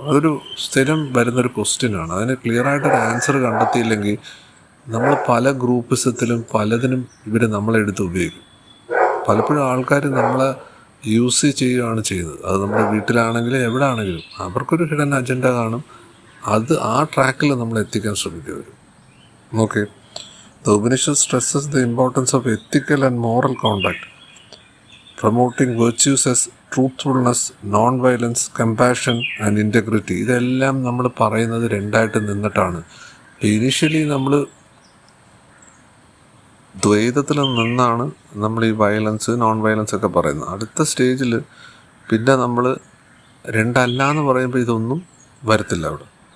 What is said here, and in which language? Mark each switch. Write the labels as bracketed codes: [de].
[ml] അതൊരു സ്ഥിരം വരുന്നൊരു ക്വസ്റ്റ്യനാണ്. അതിന് ക്ലിയറായിട്ടൊരു ആൻസർ കണ്ടെത്തിയില്ലെങ്കിൽ നമ്മൾ പല ഗ്രൂപ്പിസത്തിലും പലതിനും ഇവർ നമ്മളെടുത്ത് ഉപയോഗിക്കും. പലപ്പോഴും ആൾക്കാർ നമ്മളെ യൂസ് ചെയ്യുകയാണ് ചെയ്യുന്നത്. അത് നമ്മുടെ വീട്ടിലാണെങ്കിലും എവിടെ ആണെങ്കിലും അവർക്കൊരു ഹിഡൻ അജണ്ട കാണും. അത് ആ ട്രാക്കിൽ നമ്മൾ എത്തിക്കാൻ ശ്രമിക്കുക. Okay. [en] The Upanishad stresses the importance of ethical and moral conduct, promoting virtues as truthfulness, non-violence, compassion and integrity. [ml] ഇതെല്ലാം നമ്മൾ പറയുന്നത് രണ്ടായിട്ട് നിന്നിട്ടാണ്. ഇനീഷ്യലി നമ്മൾ ദ്വൈതത്തിൽ നിന്നാണ് നമ്മൾ ഈ വയലൻസ്, നോൺ വയലൻസ് ഒക്കെ പറയുന്നത്. അടുത്ത സ്റ്റേജിൽ പിന്നെ നമ്മൾ രണ്ടല്ല എന്ന് പറയുമ്പോൾ ഇതൊന്നും വരത്തില്ല അവിടെ.